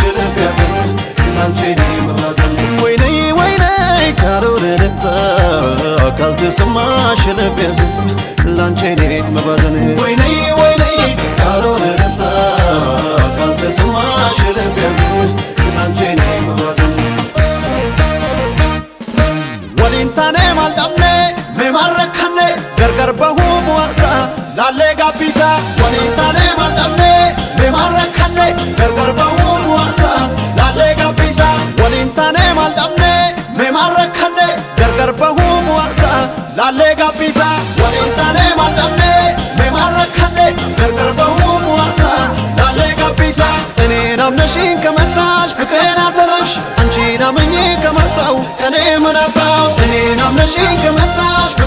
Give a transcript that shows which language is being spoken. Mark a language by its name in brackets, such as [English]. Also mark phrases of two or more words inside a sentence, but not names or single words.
[Amharic] ልብ ያዘን ላንቺ እኔ መባዘን ወይኔ ካልሆነ ልምጣ ካልተሰማሽ ልብ ያዘን ላንቺ እኔ መባዘን ወይኔ ካልሆነ ልምጣ ካልተሰማሽ ልብ ያዘን ላንቺ እኔ መባዘን [Oromo] waliin taanee maal dhabne mee maal rakkanne gargar gabbisa waliin taanee maal dhabne mee maal rakkanne gargar bahuu bu'aasa laallee gabbisa waliin taanee maal dhabne mee maal rakkanne gargar bahuu bu'aasa laallee gabbisa waliin taanee maal dhabne mee maal rakkanne gargar bahuu bu'aasa laallee gabbisa [Amharic] እኔን አምነሽኝ ከመጣሽ ፍቅሬን አተረፍሽ አንቺን አምኜ ከመጣሁ እኔ ምን አጣሁ እኔን አምነሽኝ ከመጣሽ